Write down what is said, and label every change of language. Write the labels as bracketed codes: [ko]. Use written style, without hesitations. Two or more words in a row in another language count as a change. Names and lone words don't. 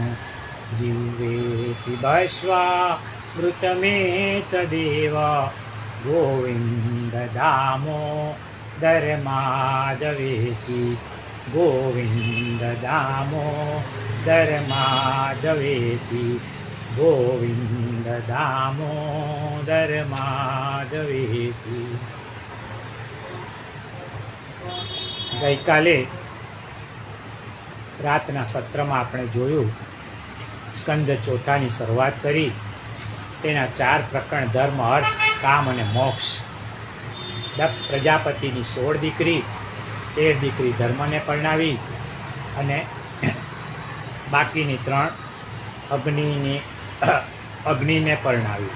[sa] जिह्वे पिबस्वामृतमेतदेव गोविन्द दामोदर माधवेति। गोविन्द दामोदर माधवेति। गोविन्द दामोदर माधवेति। [gu] ગઈકાલે રાતના સત્રમાં આપણે જોયું, સ્કંદ ચોથાની શરૂઆત કરી. તેના 4 પ્રકરણ ધર્મ, અર્થ, કામ અને મોક્ષ. દક્ષ પ્રજાપતિની 16 દીકરી, 13 દીકરી ધર્મને પરણાવી અને બાકીની 3 અગ્નિને પરણાવી.